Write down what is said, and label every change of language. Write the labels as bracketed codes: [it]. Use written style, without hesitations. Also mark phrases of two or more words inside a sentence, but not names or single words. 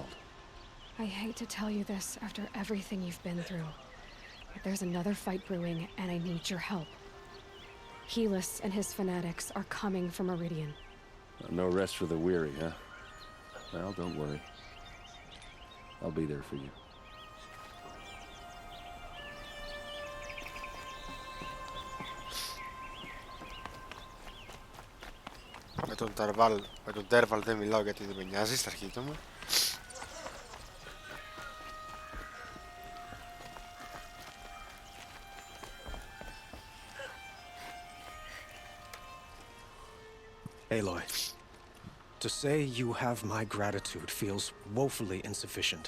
[en] I hate to tell you this after everything you've been through, but there's another fight brewing, and I need your help. Helis and his fanatics are coming for Meridian. No rest for the weary, huh? Well, don't worry. I'll be there for you. [el] Με τον Τέρβαλ δεν μιλάω γιατί δεν με νοιάζει, στα αρχίδια μου. [en] Aloy, to say you have my gratitude feels woefully insufficient.